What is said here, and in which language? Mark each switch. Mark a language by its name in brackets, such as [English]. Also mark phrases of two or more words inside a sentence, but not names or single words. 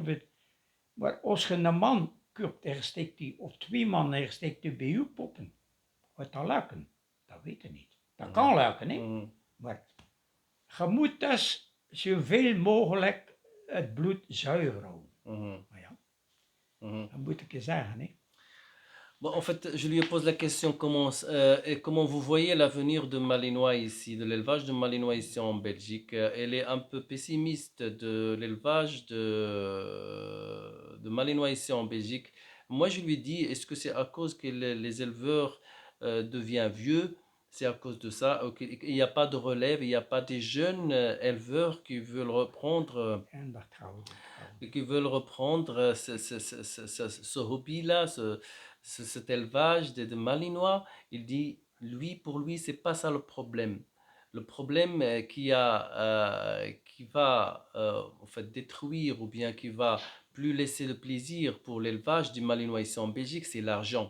[Dutch] Maar als je een man koopt en je steekt die, of 2 mannen en je steekt die bij je poppen, gaat dat lukken? Dat weet je niet. Dat kan lukken, hè? Mhm. Maar je moet dus zoveel mogelijk het bloed zuiver houden. Mhm. Maar ja, Mhm. dat moet ik je zeggen, hè? [French] Bon, en fait, je lui pose la question comment vous voyez l'avenir de Malinois ici, de l'élevage de Malinois ici en Belgique. Elle est un peu pessimiste de l'élevage de Malinois ici en Belgique. Moi, je lui dis, est-ce que c'est à cause que les éleveurs deviennent vieux? C'est à cause de ça. Il n'y a pas de relève, il n'y a pas des jeunes éleveurs qui veulent reprendre [Dutch] En dat houden. [French] qui veulent reprendre ce hobby-là, cet élevage de Malinois. Il dit, lui, pour lui, c'est pas ça le problème. Le problème qui va en fait détruire ou bien qui va plus laisser de plaisir pour l'élevage du Malinois ici en Belgique, c'est l'argent.